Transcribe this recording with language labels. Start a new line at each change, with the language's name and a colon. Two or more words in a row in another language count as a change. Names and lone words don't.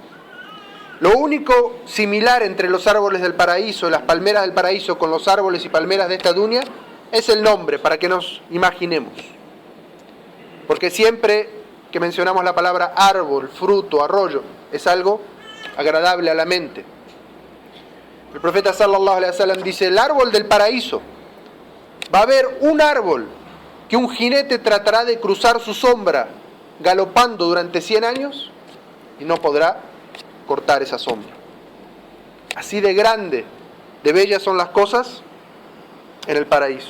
Spanish: Lo único similar entre los árboles del paraíso, las palmeras del paraíso, con los árboles y palmeras de esta dunya, es el nombre, para que nos imaginemos. Porque siempre que mencionamos la palabra árbol, fruto, arroyo, es algo agradable a la mente. El profeta
Arabic: صلى الله عليه وسلم
Spanish: dice: el árbol del paraíso, va a haber un árbol que un jinete tratará de cruzar su sombra galopando durante 100 años y no podrá cortar esa sombra. Así de grande, de bellas son las cosas en el paraíso.